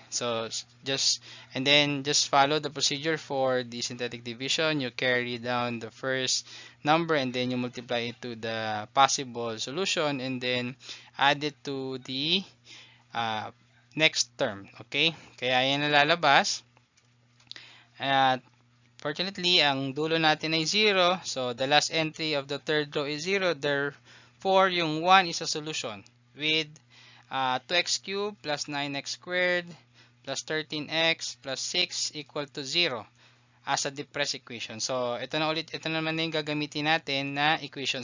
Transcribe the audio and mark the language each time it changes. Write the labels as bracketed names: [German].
[English] So and then just follow the procedure for the synthetic division. You carry down the first number and then you multiply it to the possible solution and then add it to the next term. [Filipino] Okay, kaya yan nalalabas. At fortunately, ang dulo natin ay 0. [English] So, the last entry of the third row is 0. Therefore, yung 1 is a solution with 2x cubed plus 9x squared plus 13x plus 6 equal to 0 as a depressed equation. [Filipino] So, ito naman na yung gagamitin natin na equation.